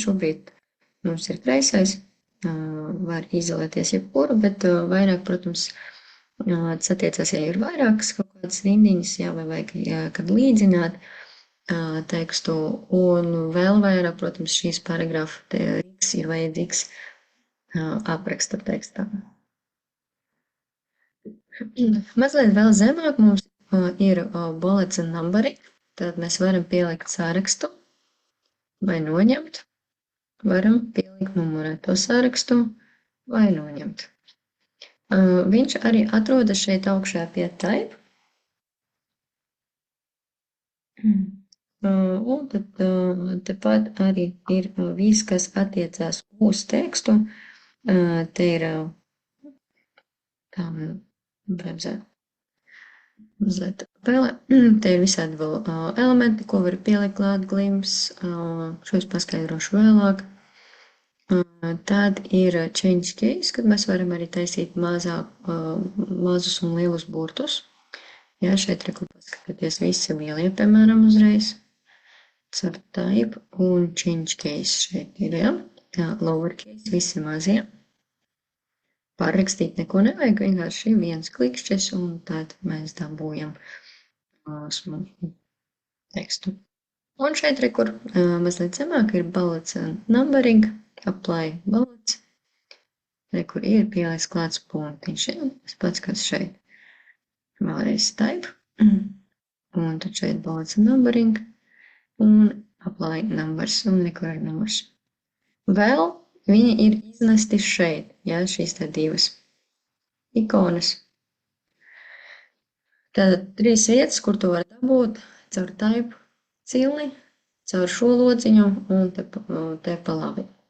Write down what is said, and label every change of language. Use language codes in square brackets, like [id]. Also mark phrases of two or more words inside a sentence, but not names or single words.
[lv] Šobrīd mums ir kreisais, var izolēties jebkuru, bet vairāk, protams, tas attiecās, ja ir vairākas kaut kādas rindiņas, jā, vai vajag, kad līdzināt tekstu, un vēl vairāk, protams, šīs paragrafa riks ir vajadzīgs apraksta tekstā. Mazliet vēl zemāk mums ir [en] bullets and numbering, [lv] tad mēs varam pielikt sārakstu vai noņemt. Varam pielikt numurēto sārakstu vai noņemt. Viņš arī atrodas šeit augšā pie type. Un tad tepat arī ir viss, kas attiecās uz tekstu. Te ir mazliet pēlē. Te ir visādi vēl elementi, ko var pielikt klāt, glims, šo es paskaidrošu vēlāk. Tad ir [en] change case, [lv] kad mēs varam arī taisīt mazus un lielus burtus. Jā, šeit reku paskatīties visi lielie, piemēram, uzreiz. Caur type un [en] change case [lv] šeit ir, jā, [en] lower case, [lv] visi mazie. Pārrakstīt neko nevajag, vienkārši viens klikšķis, un tad mēs dabūjam tekstu. Un šeit, kur mazliet zemāk, ir [en] bullets and numbering, apply bullets. [lv] Kur ir pieliks klāts punktiņš, tas pats, kas šeit. Vēlreiz type, un tad šeit [en] bullets and numbering, [lv] un [en] apply numbers, [lv] un nekur ir numurs. Vēl viņi ir iznesti šeit, jā, šīs tā divas ikonas. Tātad 3 vietas, kur to var dabūt caur type cilni, caur šo lociņu un te pa labi.